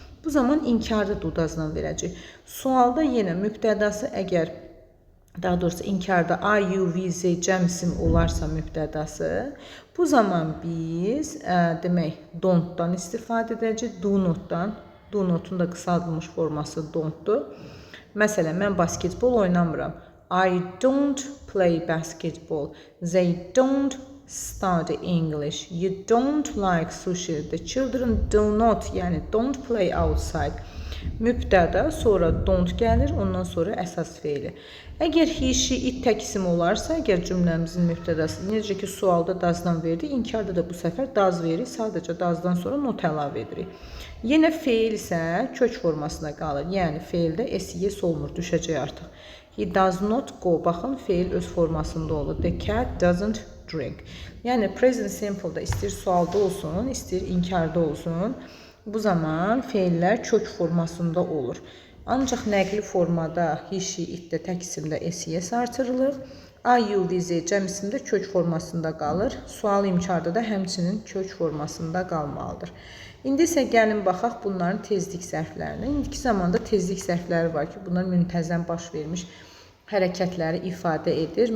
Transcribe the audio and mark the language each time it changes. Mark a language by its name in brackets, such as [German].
[Azerbaijani] Bu zaman inkarda do, does-la verəcək. Sualda yenə mübtədası əgər, daha doğrusu inkarda I, you, we, they cəm isim olarsa mübtədası, bu zaman biz demək don't-dan istifadə edəcək, do not-dan Do notun da qısaldılmış forması don't-dur. Məsələn, mən basketbol oynamıram. [English] I don't play basketball. They don't study English. You don't like sushi. The children do not, yəni don't play outside. [Azerbaijani] Mübtəda, sonra don't gəlir, ondan sonra əsas feili. Əgər he, she, it tək isim olarsa, əgər cümləmizin mübtədası, necə ki sualda doesdan verdik, inkarda da bu səfər does verir, sadəcə doesdan sonra not əlavə edirik. Yenə feil isə kök formasında qalır, yəni feildə s-yes olmur, düşəcək artıq. [English] He does not go, [Azerbaijani] baxın feil öz formasında olur. [English] The cat doesn't drink. [Azerbaijani] Yəni present simple-da istəyir sualda olsun, istəyir inkarda olsun. Bu zaman feillər kök formasında olur. Ancaq nəqli formada he, she, itdə tək isimdə s-yes artırılır. I, you, we, they cəmisində kök formasında qalır. Sual imkarda da həmçinin kök formasında qalmalıdır. İndi isə gəlin baxaq bunların tezlik zərflərinə. İndiki zamanda tezlik zərfləri var ki, bunlar müntəzəm baş vermiş hərəkətləri ifadə edir.